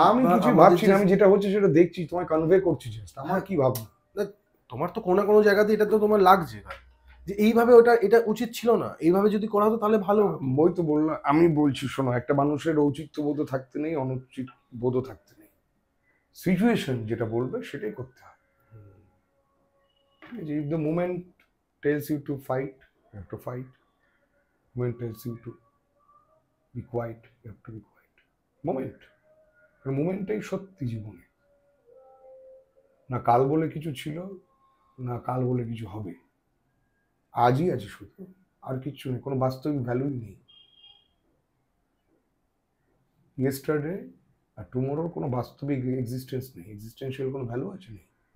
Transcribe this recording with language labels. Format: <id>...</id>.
<bn>আমি কিছু ভাবছি না, আমি যেটা হচ্ছে সেটা দেখছি, তোমায় কনভে করছি, আমার কি ভাবনা। তোমার তো কোনো না কোনো জায়গাতে এটা তো তোমার লাগছে যে এইভাবে এটা উচিত ছিল না, এইভাবে যদি করা হতো তাহলে ভালো হতো। বই তো বললাম, আমি বলছি শোনো, একটা মানুষের ঔচিত্য বোধ থাকতে নেই, অনুচিত বোধ থাকতে নেই। সিচুয়েশন যেটা বলবে সেটাই করতে হবে।</bn> <en>If the moment tells you to fight, you have to fight. Moment tells you to be quiet, you have to be quiet.</en> <bn>মোমেন্টটাই সত্যি জীবনে। না কাল বলে কিছু ছিল, না কাল বলে কিছু হবে, আজই আছে শুধু, আর কিচ্ছু নেই, কোনো বাস্তবিক ভ্যালুই নেই। ইয়েস্টারডে আর টুমোরোর কোনো বাস্তবিক এক্সিস্টেন্স নেই, এক্সিস্টেন্সিয়াল কোনো ভ্যালু আছে নেই।</bn>